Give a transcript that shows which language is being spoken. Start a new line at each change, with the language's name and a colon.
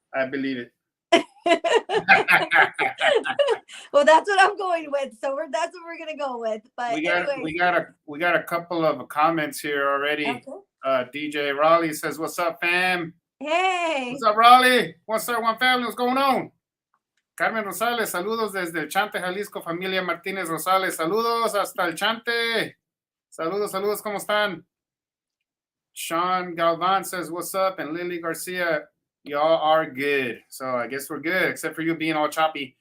English: I believe it. Well, that's what I'm going with. So that's what we're going to go with. But we got a couple of comments here already. Okay. DJ Raleigh says, "What's up, fam?" Hey. What's up, Raleigh? What's up, one family? What's going on?
Spanish: Carmen Rosales, saludos desde el Chante, Jalisco. Familia Martínez Rosales, saludos hasta el Chante. Saludos, ¿cómo están?
English: Sean Galvan says, "What's up?" And Lily Garcia, y'all are good. So I guess we're good, except for you being all choppy.